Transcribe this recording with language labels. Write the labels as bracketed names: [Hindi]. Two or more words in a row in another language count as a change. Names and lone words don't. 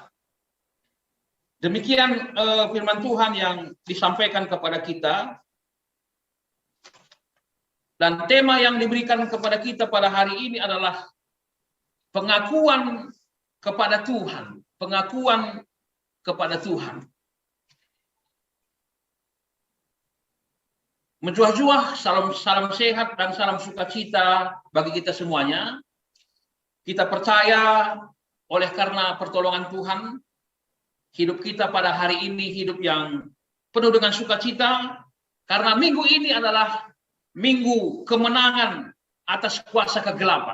[Indonesian] Demikian firman Tuhan yang disampaikan kepada kita. Dan tema yang diberikan kepada kita pada hari ini adalah pengakuan kepada Tuhan. Pengakuan kepada Tuhan. Menjuah-juah, salam sehat dan salam sukacita bagi kita semuanya. Kita percaya oleh karena pertolongan Tuhan, hidup kita pada hari ini hidup yang penuh dengan sukacita, karena minggu ini adalah minggu kemenangan atas kuasa kegelapan.